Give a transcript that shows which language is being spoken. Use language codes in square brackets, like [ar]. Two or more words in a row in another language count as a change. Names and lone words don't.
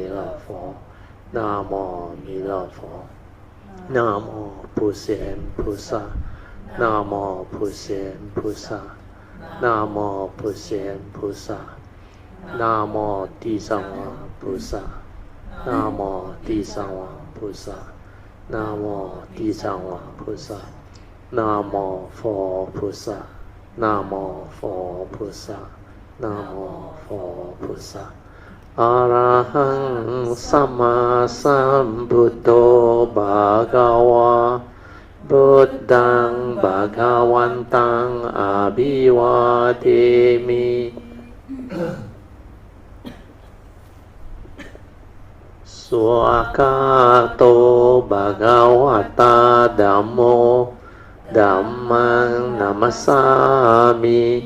[zh] 勒佛。Namo 弥勒佛。Namo 普贤菩萨。Namo 普贤菩萨。Namo 普贤菩萨。Namo 地藏王菩萨。Namo 地藏王菩萨。Namo 地藏王菩萨。Namo 佛菩萨。Namo 佛菩萨。Namo 佛菩萨。 [pi] อะระหังสัมมาสัมพุทโธภะคะวะพุทธังภะคะวันตังอะภิวาเทมิสวากาโตภะคะวะตาธัมโมธัมมังนัมสสามิ